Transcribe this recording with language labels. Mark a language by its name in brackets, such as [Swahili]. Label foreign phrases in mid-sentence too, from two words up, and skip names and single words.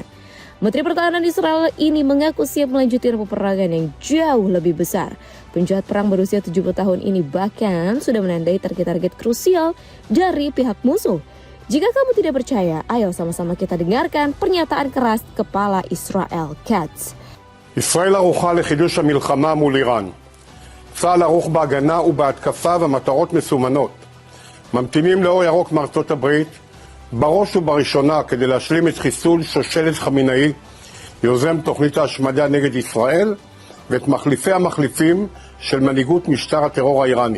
[Indonesian] Menteri Pertahanan Israel ini mengaku siap melanjutkan peperangan yang jauh lebih besar. Penjahat perang berusia 70 tahun ini bahkan sudah menandai target-target krusial dari pihak musuh. Jika kamu tidak percaya, ayo sama-sama kita dengarkan pernyataan keras Kepala Israel Katz. [Hebrew] ישראל ערוכה לחידוש המלחמה מול איראן. צה"ל ערוך בהגנה ובהתקפה ומטרות מסומנות. ממתינים לאור ירוק מארצות הברית, בראש ובראשונה כדי להשלים את חיסול שושלת חמינאי, יוזם תוכנית ההשמדה נגד ישראל, ואת מחליפי המחליפים של מנהיגות משטר הטרור האיראני.